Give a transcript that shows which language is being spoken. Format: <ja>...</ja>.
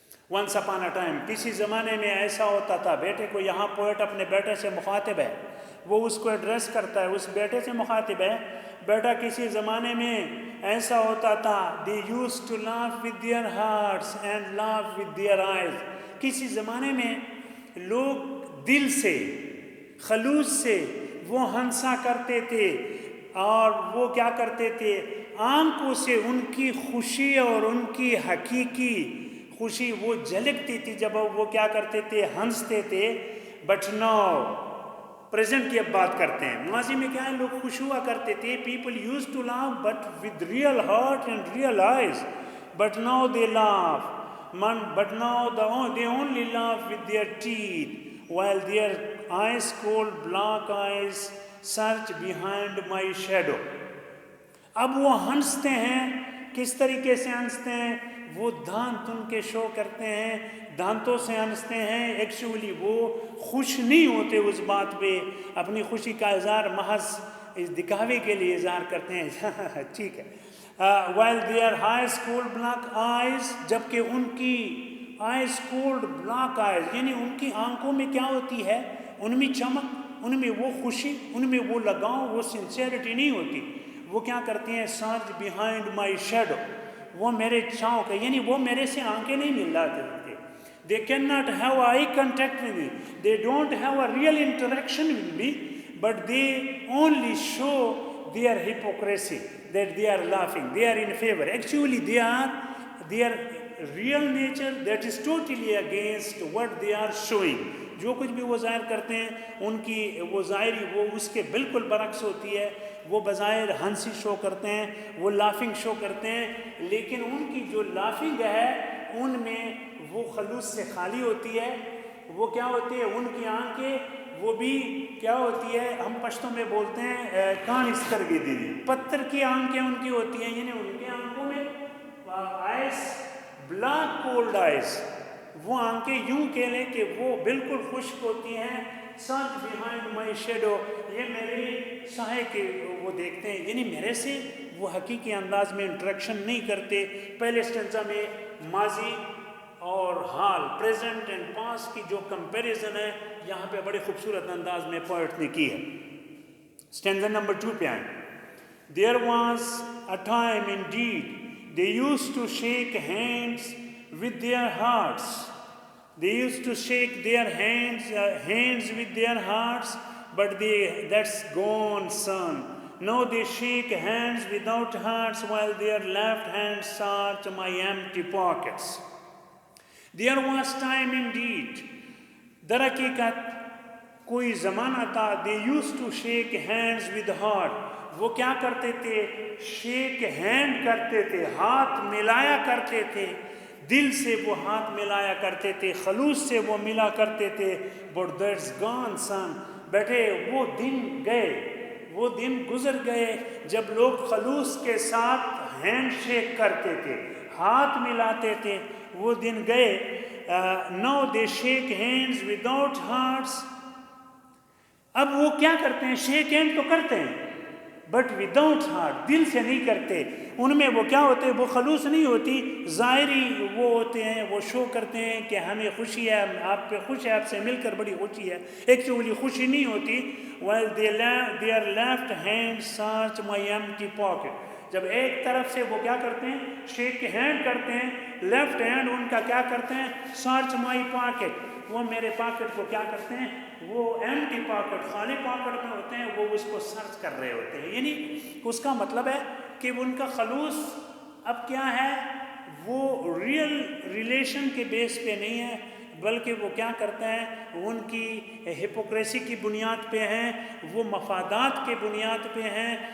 <ur>Once upon a time, کسی زمانے میں ایسا ہوتا تھا. بیٹے کو یہاں پوئٹ اپنے بیٹے سے مخاطب ہے، وہ اس کو ایڈریس کرتا ہے، اس بیٹے سے مخاطب ہے. بیٹا کسی زمانے میں ایسا ہوتا تھا.</ur> <en>they used to laugh with their hearts and laugh with their eyes.</en> <ur>کسی زمانے میں لوگ دل سے خلوص سے وہ ہنسا کرتے تھے، اور وہ کیا کرتے تھے؟ آنکھوں سے ان کی خوشی اور ان کی حقیقی خوشی وہ جھلکتی تھی جب وہ کیا کرتے تھے؟ ہنستے تھے. بٹ ناؤ پریزنٹ کی اب بات کرتے ہیں. ماضی میں کیا ہے؟ لوگ خوش ہوا کرتے تھے.</ur> <en>People use to laugh but with real heart and real eyes. But now they laugh but now they only laugh with their teeth, while their ice cold black eyes search behind my shadow.</en> <ur>اب وہ ہنستے ہیں. کس طریقے سے ہنستے ہیں؟ وہ دانت ان کے شو کرتے ہیں، دانتوں سے ہنستے ہیں. ایکچولی وہ خوش نہیں ہوتے اس بات پہ، اپنی خوشی کا اظہار محض اس دکھاوے کے لیے اظہار کرتے ہیں. ٹھیک ہے.</ur> <en>while their eyes cold black eyes،</en> <ur>جبکہ ان کی</ur> <en>eyes cold black eyes</en> <ur>یعنی ان کی آنکھوں میں کیا ہوتی ہے؟ ان میں چمک، ان میں وہ خوشی، ان میں وہ لگاؤ، وہ سنسیئرٹی نہیں ہوتی. وہ کیا کرتے ہیں؟ سرچ بیہائنڈ مائی شیڈو، وہ میرے چھاؤں کے، یعنی وہ میرے سے آنکھیں نہیں ملاتے تھے.</ur> <en>they cannot have eye contact with me, they don't have a real interaction with me, but they only show their hypocrisy, that they are laughing, they are in favor. Actually their real nature that is totally against what they are showing.</en> <ur>جو کچھ بھی وہ ظاہر کرتے ہیں ان کی وہ ظاہری وہ اس کے بالکل برعکس ہوتی ہے. وہ بظاہر ہنسی شو کرتے ہیں، وہ لافنگ شو کرتے ہیں، لیکن ان کی جو لافنگ ہے ان میں وہ خلوص سے خالی ہوتی ہے. وہ کیا ہوتی ہے؟ ان کی آنکھیں وہ بھی کیا ہوتی ہے؟ ہم پشتوں میں بولتے ہیں</ur> <ps>کان استرگی دیدی،</ps> <ur>پتھر کی آنکھیں ان کی ہوتی ہیں. یعنی ان کے آنکھوں میں آئس بلیک کولڈ آئس، وہ آنکھیں یوں کہہ لیں کہ وہ بالکل خشک ہوتی ہیں. سرچ بیہائنڈ مائی شیڈو، یہ میرے سائے کے وہ دیکھتے ہیں، یعنی میرے سے وہ حقیقی انداز میں انٹریکشن نہیں کرتے. پہلے اسٹینزا میں ماضی اور حال پریزنٹ اینڈ پاسٹ کی جو کمپیریزن ہے یہاں پہ بڑے خوبصورت انداز میں پوئٹ نے کی ہے. اسٹینزا نمبر 2 پہ آئیں.</ur> <en>There was a time indeed they used to shake hands with their hearts. They used to shake their hands with their hearts, but that's gone, son. Now they shake hands without hearts while their left hands search my empty pockets. There was time indeed.</en> <ur>در حقیقت کوئی زمانہ تھا.</ur> <en>They used to shake hands with heart.</en> <ur>وہ کیا کرتے تھے؟ Shake hand کرتے تھے، ہاتھ ملایا کرتے تھے، دل سے وہ ہاتھ ملایا کرتے تھے، خلوص سے وہ ملا کرتے تھے.</ur> <en>But that's gone, son.</en> <ur>بیٹے وہ دن گئے، وہ دن گزر گئے جب لوگ خلوص کے ساتھ ہینڈ شیک کرتے تھے، ہاتھ ملاتے تھے. وہ دن گئے.</ur> <en>Now they shake hands without hearts.</en> <ur>اب وہ کیا کرتے ہیں؟ شیک ہینڈ تو کرتے ہیں بٹ وداؤٹ ہارٹ، دل سے نہیں کرتے. ان میں وہ کیا ہوتے ہیں؟ وہ خلوص نہیں ہوتی، ظاہری وہ ہوتے ہیں، وہ شو کرتے ہیں کہ ہمیں خوشی ہے، آپ پہ خوش ہے، آپ سے مل کر بڑی خوشی ہے. ایکچولی خوشی نہیں ہوتی.</ur> <en>while their left hand search my empty pocket.</en> <ur>جب ایک طرف سے وہ کیا کرتے ہیں؟ شیک ہینڈ کرتے ہیں، لیفٹ ہینڈ ان کا کیا کرتے ہیں؟ Search my pocket. وہ میرے پاکٹ کو کیا کرتے ہیں؟ وہ ایمٹی پاکٹ، خالی پاکٹ میں ہوتے ہیں، وہ اس کو سرچ کر رہے ہوتے ہیں. یعنی اس کا مطلب ہے کہ ان کا خلوص اب کیا ہے؟ وہ ریئل ریلیشن کے بیس پہ نہیں ہے، بلکہ وہ کیا کرتے ہیں؟ ان کی ہپوکریسی کی بنیاد پہ ہیں، وہ مفادات کے بنیاد پہ ہیں.</ur>